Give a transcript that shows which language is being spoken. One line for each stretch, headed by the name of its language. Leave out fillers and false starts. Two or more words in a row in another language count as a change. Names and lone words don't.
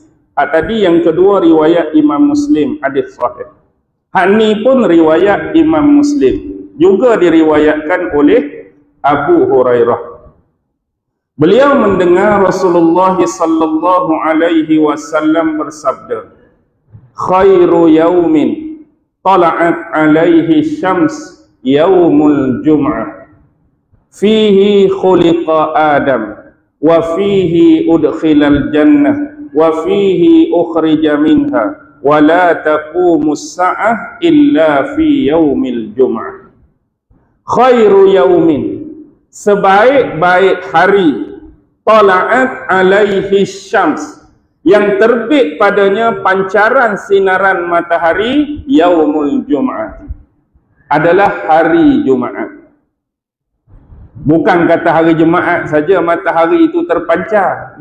Malay: Tadi yang kedua riwayat Imam Muslim, hadis sahih. Hak ni pun riwayat Imam Muslim, juga diriwayatkan oleh Abu Hurairah. Beliau mendengar Rasulullah
Arabic: صلى الله عليه وسلم
Malay: bersabda,
Arabic: "خير يوم طلعت عليه الشمس يوم الجمعة. فيه خلق آدم وفيه أدخل الجنة وفيه أخرج منها. ولا تقوم الساعة إلا في يوم الجمعة." خير يوم,
Malay: sebaik-baik hari,
Arabic: طلعت عليه الشمس,
Malay: yang terbit padanya pancaran sinaran matahari,
Arabic: يوم الجمعة,
Malay: adalah hari Jumaat. Bukan kata hari Jumaat saja matahari itu terpancar.